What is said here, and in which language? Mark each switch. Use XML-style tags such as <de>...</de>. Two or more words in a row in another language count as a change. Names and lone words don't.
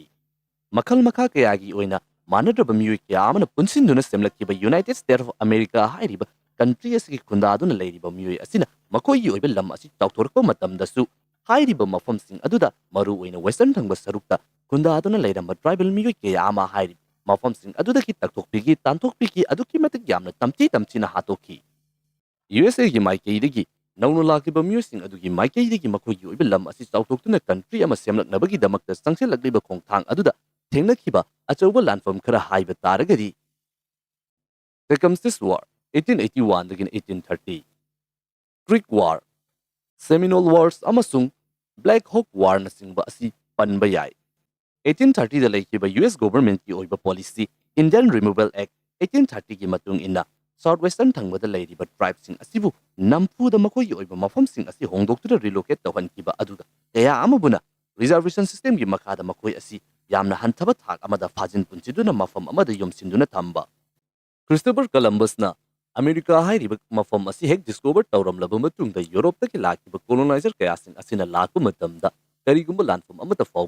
<mni>Makhal makha kayagi oina manadraba miyoi kaya amana punsinduna semlakkiba United States of America hairiba country asigi khundaduna leiriba miyoi asina makoigi oiba lam asi chawthorkpa matamdasu hairiba mafamsing aduda maru oina western thangba sarukta khundaduna leiramba tribal miyoi kaya ama hairiba mafamsing adudaki takthokpigi tanthokpigi aduki matik yamna tamchina hatokhi. USA gi maikeidagi naunu lakiba miyosing adugi maikeidagi makoigi oiba lam asi chawthoktuna country ama semlaknabagi damakta sangselakliba khongthang aduda thengnakiba achauba landfam khara haiba taragadi Circumstance War 1881 dagin 1830 Creek War Seminole Wars amasung Black Hawk War na singba asi panba yai 1830 da laikiba US government ki oiba policy Indian Removal Act 1830 gi matung inna Southwestern thangba da leiriba tribes sing asibu nampu da makoigi oiba mafam sing asi hongdoktura relocate tawhankiba aduda kaya amabuna</mni> <en>reservation system</en> <mni>gi makhada makoi asi yamna hanthaba thak amada fajin punchiduna mafam amada yomsinduna thamba Christopher Columbus na America hairiba mafam asi hek discover tawramlaba matungda Europe taki lakiba colonizer kaya sing asina lakpa matamda karigumba landfam amata fawba</mni>